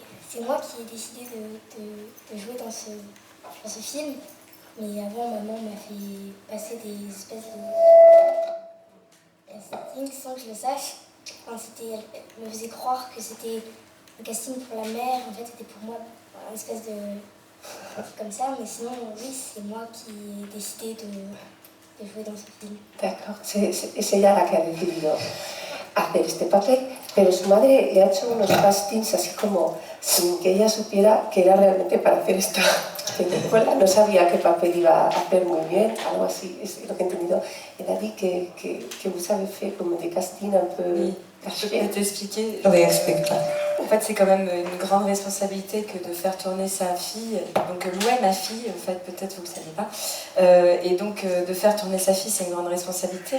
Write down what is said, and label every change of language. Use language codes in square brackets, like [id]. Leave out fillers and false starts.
[fr] C'est moi qui ai décidé de jouer dans ce film, mais avant maman m'a fait passer des espèces de casting sans que je le sache. Enfin, elle me faisait croire que c'était le casting pour la mère, en fait c'était pour moi une espèce de... comme ça, mais sinon oui, c'est moi qui ai décidé de jouer dans ce film. [es] D'accord, es ella la que ha decidido hacer este papel, pero su madre le ha hecho unos castings así como sin que ella supiera que era realmente para hacer esta película. No sabía qué papel iba a hacer muy bien, algo así, es lo que he entendido. [fr] Elle a dit que vous avez fait comme des castings un peu... Oui, je peux t'expliquer. Oui, explique-toi. En fait, c'est quand même une grande responsabilité que de faire tourner sa fille. Donc, Lou est ma fille, en fait, peut-être vous ne le savez pas. Et donc, de faire tourner sa fille, c'est une grande responsabilité.